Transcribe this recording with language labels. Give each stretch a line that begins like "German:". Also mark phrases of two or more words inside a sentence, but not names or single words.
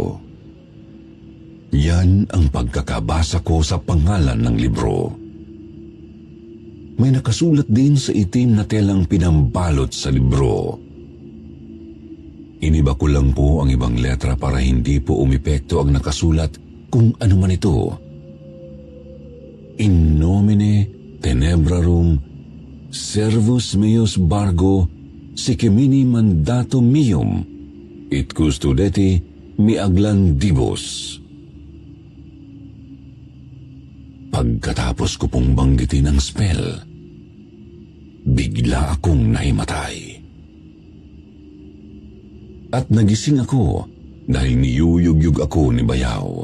Filipino: Yan ang pagkakabasa ko sa pangalan ng libro. May nakasulat din sa itim na telang pinambalot sa libro. Iniba ko lang po ang ibang letra para hindi po umepekto ang nakasulat kung ano man ito.
Latin: In nomine tenebrarum servus meus Bargo sicemini mandatum meum it custodeti mi aglandibus.
Filipino: Pagkatapos ko pong banggitin ang spell, bigla akong nahimatay. At nagising ako dahil niyuyugyug ako ni Bayaw.